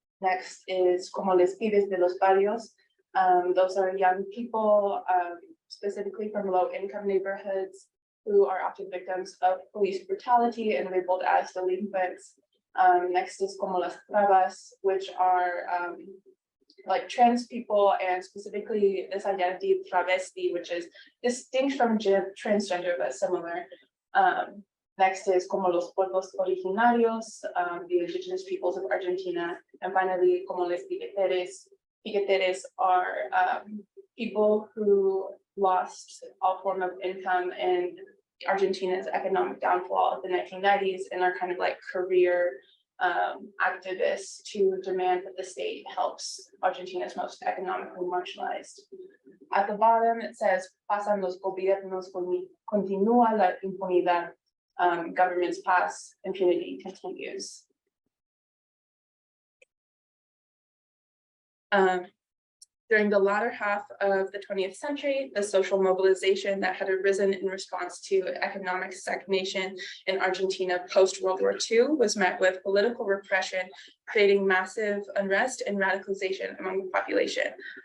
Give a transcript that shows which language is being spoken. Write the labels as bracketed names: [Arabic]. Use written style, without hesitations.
[English] Next is [Spanish] como les pibes de los barrios. [English] Those are young people, specifically from low-income neighborhoods, who are often victims of police brutality and labeled as delinquents. Next is [Spanish] como las trabas, [English] which are like trans people, and specifically this identity travesti, which is distinct from transgender but similar. Next is [Spanish] como los pueblos originarios, [English] the indigenous peoples of Argentina, and finally [Spanish] como les piqueteres. [English] Piqueteres are people who lost all form of income in Argentina's economic downfall of the 1990s and are kind of like career activists to demand that the state helps Argentina's most economically marginalized. At the bottom, it says, [Spanish] pasan los gobiernos, continúa la impunidad. [English] Governments pass, impunity continues. During the latter half of the 20th century, the social mobilization that had arisen in response to economic stagnation in Argentina post-World War II was met with political repression, creating massive unrest and radicalization among the population.